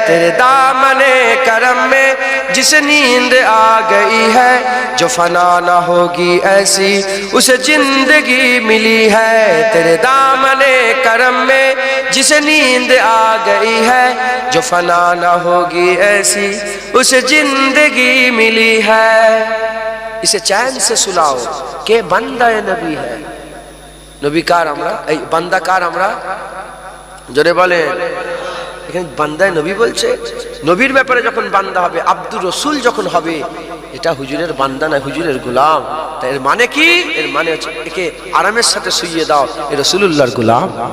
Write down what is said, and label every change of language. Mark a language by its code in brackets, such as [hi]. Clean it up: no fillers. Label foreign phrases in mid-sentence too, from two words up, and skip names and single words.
[ur] تیرے دامن کرم میں جس نیند آ گئی ہے، جو فنا نہ ہوگی ایسی اسے زندگی ملی ہے۔ تیرے دامن کرم میں جس نیند آ گئی ہے، جو فنا نہ ہوگی ایسی اسے زندگی ملی ہے۔ اسے چین سے سلاؤ کہ بندہ نبی ہے۔ [bn] নবী কার আমরা, এই বান্দা কার আমরা? জোরে বলেন। এখানে বান্দায় নবী বলছে, নবীর ব্যাপারে যখন বান্দা হবে, আব্দুর রসুল যখন হবে, এটা হুজুরের বান্দা না, হুজুরের গোলাম। তাই এর মানে কি? এর মানে হচ্ছে একে আরামের সাথে শুইয়ে দাও, এ রসুলুল্লাহর গোলাম।